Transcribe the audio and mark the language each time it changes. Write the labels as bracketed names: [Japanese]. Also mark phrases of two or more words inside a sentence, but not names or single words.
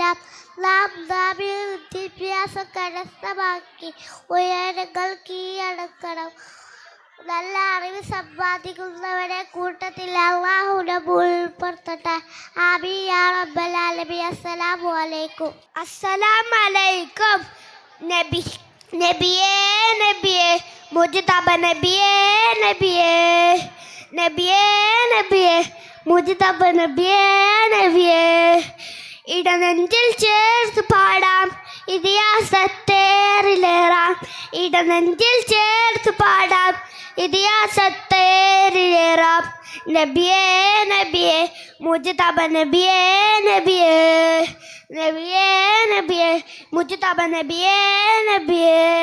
[Malayalam] നാം വിദ്യാഭ്യാസം കരസ്ഥമാക്കി ഉയരങ്ങൾ കീഴടക്കണം. നല്ല അറിവ് സമ്പാദിക്കുന്നവരെ കൂട്ടത്തിൽ അല്ലാഹു നമ്മെ ഉൾപ്പെടുത്തട്ടെ. [Arabic] آمين يا رب العالمين. السلام عليكم. السلام عليكم نبيي نبيي مجتبى نبيي نبيي نبيي نبيي مجتبى نبيي نبيي [Malayalam] ഇടനെഞ്ചിൽ ചേർത്ത് പാടാം ഇതിഹാസത്തേറിലേറാം. ഇടനെഞ്ചിൽ ചേർത്ത് പാടാം ഇതിഹാസത്തേറിലേറാം. [Arabic] نبيي نبيي مجتبى نبيي نبيي نبيي نبيي مجتبى نبيي نبيي.